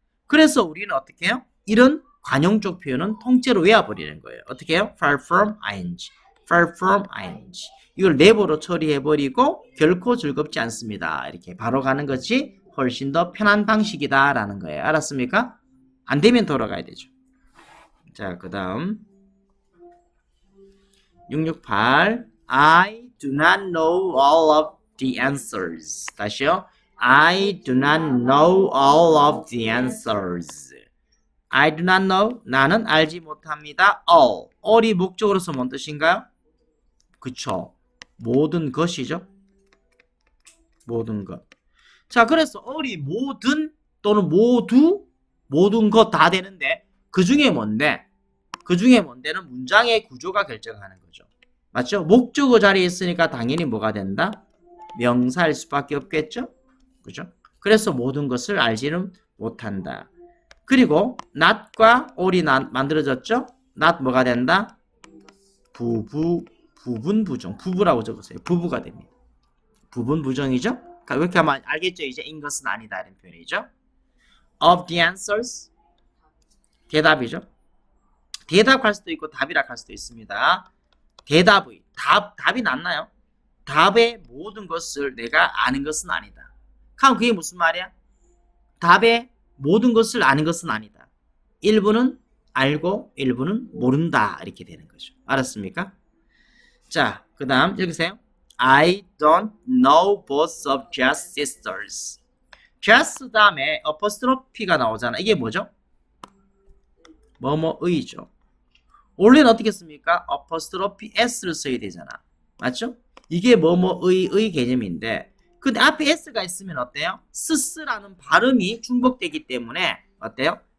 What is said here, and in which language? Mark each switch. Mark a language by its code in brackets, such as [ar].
[ko] 그래서 우리는 어떻게 해요? 이런 관용적 표현은 통째로 외워버리는 거예요. 어떻게 해요? far from ing. far from ing. 이걸 never로 처리해버리고 결코 즐겁지 않습니다. 이렇게 바로 가는 것이 훨씬 더 편한 방식이다 라는 거예요. 알았습니까? 안 되면 돌아가야 되죠. 자, 그 다음 [en] 668 I do not know all of the answers. 다시요. I do not know all of the answers. I do not know. [ko] 나는 알지 못합니다. [en] all. [ko] all이 목적으로서 뭔 뜻인가요? 그쵸. 모든 것이죠. 모든 것. 자, 그래서 all이 모든 또는 모두 모든 것 다 되는데 그 중에 뭔데? 그 중에 뭔데는 문장의 구조가 결정하는 거죠. 맞죠? 목적어 자리에 있으니까 당연히 뭐가 된다? 명사일 수밖에 없겠죠? 그죠? 그래서 모든 것을 알지는 못한다. 그리고 not과 all이 만들어졌죠? not 뭐가 된다? 부분 부정. 부부라고 적으세요. 부부가 됩니다. 부분 부정이죠? 그러니까 이렇게 하면 알겠죠? 이제 in 것은 아니다 이런 표현이죠. [en] Of the answers [ko] 대답이죠. 대답할 수도 있고 답이라 할 수도 있습니다. 대답의 답이 낫나요? 답의 모든 것을 내가 아는 것은 아니다. 그럼 그게 무슨 말이야? 답의 모든 것을 아는 것은 아니다. 일부는 알고 일부는 모른다 이렇게 되는 거죠. 알았습니까? 자, 그 다음 읽으세요. [en] I don't know both of Jess sisters. [ko] Jess 다음에 어퍼스트로피가 나오잖아. 이게 뭐죠? 뭐뭐의죠. 원래는 어떻게 씁니까? 어퍼스트로피 s를 써야 되잖아. 맞죠? 이게 뭐뭐의 개념인데 근데 앞에 s가 있으면 어때요? 스스라는 발음이 중복되기 때문에 어때요?